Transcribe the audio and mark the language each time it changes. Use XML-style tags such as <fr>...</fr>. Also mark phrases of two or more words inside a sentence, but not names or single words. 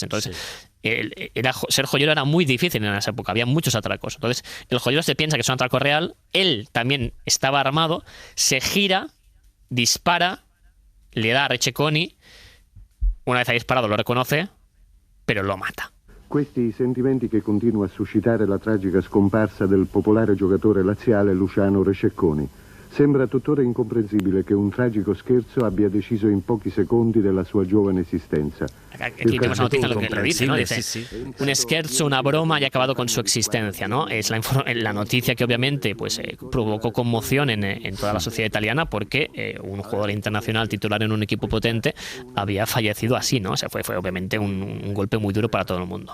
<es>Entonces, ser joyero era muy difícil en esa época, había muchos atracos. Entonces, el joyero se piensa que es un atraco real, él también estaba armado, se gira, dispara, le da a Cecconi, una vez ha disparado lo reconoce, pero lo mata.</es> <it>Questi i sentimenti che continua a suscitare la tragica scomparsa del popolare giocatore laziale Luciano Cecconi. Sembra tuttora incomprensibile che un tragico scherzo abbia deciso in pochi secondi della sua giovane esistenza.</it> <es>Aquí tenemos una noticia en lo que le dice, ¿no? Dice, un scherzo, una broma y ha acabado con su existencia, ¿no? Es la noticia que obviamente pues provocó conmoción en toda la sociedad italiana, porque un jugador internacional titular en un equipo potente había fallecido así, ¿no? O sea, fue obviamente un golpe muy duro para todo el mundo.</es>